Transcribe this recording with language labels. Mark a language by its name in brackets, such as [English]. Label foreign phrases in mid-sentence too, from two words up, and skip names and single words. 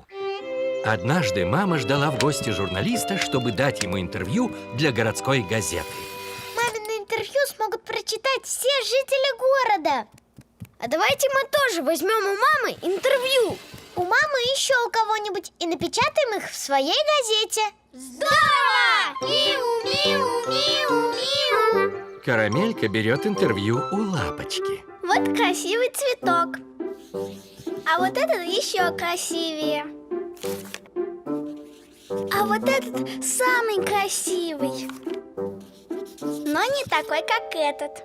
[Russian] Однажды мама ждала в гости журналиста, чтобы дать ему интервью для городской газеты. Мамино интервью смогут прочитать все жители города. А давайте мы тоже возьмем у мамы интервью. У мамы и еще у кого-нибудь и напечатаем их в своей газете. Здорово! Миу-миу-миу-миу. Карамелька берет интервью у Лапочки. Вот красивый цветок. А вот этот еще красивее. А вот этот самый красивый. Но не такой, как этот.